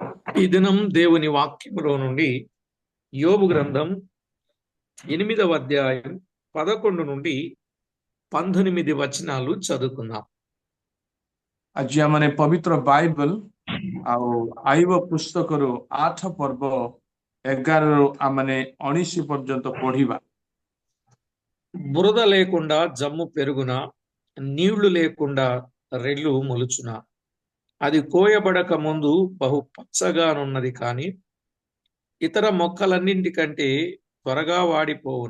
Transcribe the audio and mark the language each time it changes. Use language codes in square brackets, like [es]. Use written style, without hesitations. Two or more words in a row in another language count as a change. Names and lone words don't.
[te] ఈ దినం దేవుని వాక్యములో నుండి యోబు గ్రంథం 8వ అధ్యాయం 11 నుండి 19 వచనాలు చదువుకుందాం. [or] ଆଜି ଆମେ ପବିତ୍ର ବାଇବଲ ଆଉ ଆଇବ ପୁସ୍ତକରୁ 8 ପର୍ବ 11ରୁ ଆମେ 19 ପର୍ଯ୍ୟନ୍ତ ପଢିବା। [te] బురద లేకుండా జమ్ము పెరుగున, నీళ్లు లేకుండా రెల్లు మొలుచున. అది కోయబడక ముందు బహు పచ్చగానున్నది, కాని ఇతర మొక్కలన్నింటికంటే త్వరగా వాడిపోవును.